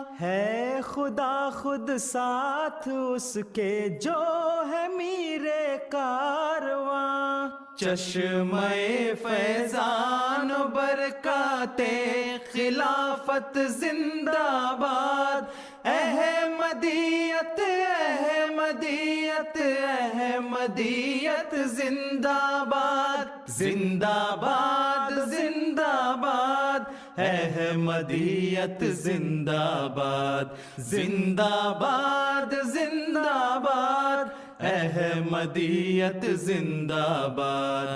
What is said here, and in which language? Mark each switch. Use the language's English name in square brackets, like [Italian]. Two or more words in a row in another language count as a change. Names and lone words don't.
[Urdu] ہے خدا خود ساتھ اس کے جو ہے میرے کارواں، چشمہ فیضان و برکات خلافت زندہ باد، احمدیت احمدیت احمدیت احمدیت زندہ باد زندہ باد زندہ باد احمدیت زندہ باد زندہ باد زندہ باد احمدیت زندہ باد